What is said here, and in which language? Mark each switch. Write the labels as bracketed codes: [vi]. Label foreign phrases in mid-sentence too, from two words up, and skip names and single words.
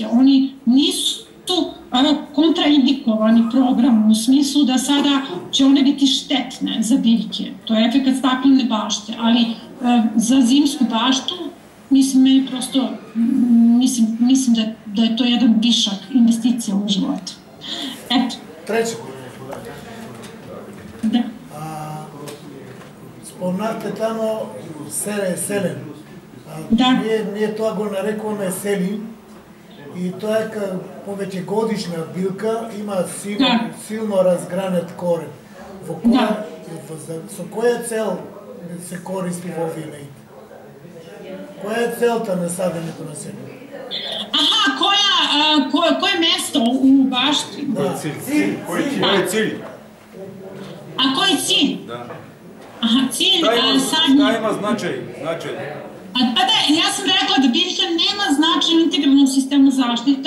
[sr] Oni nisu kontraindikovani program u smislu da sada će one biti štetne za biljke. To je efekat staklene bašte, ali za zimsku baštu mislim da je to jedan višak investicija u životu. Eto. Treće. Da. [mk] Спомнахте тамо селен. Ние тоа го нарекуваме селин и тоа е повеќе годишна билка, има силно разгранет корен. Со која цел се користи во овие лејте? Која е целта на садењето на семе? [sr] Koje mesto u bašti? Koji je cilj? A koji je cilj? Aha, cilj sadnje. Šta ima značaj? Pa da, ja sam rekla da biljka nema značaj u integralnom sistemu zaštite.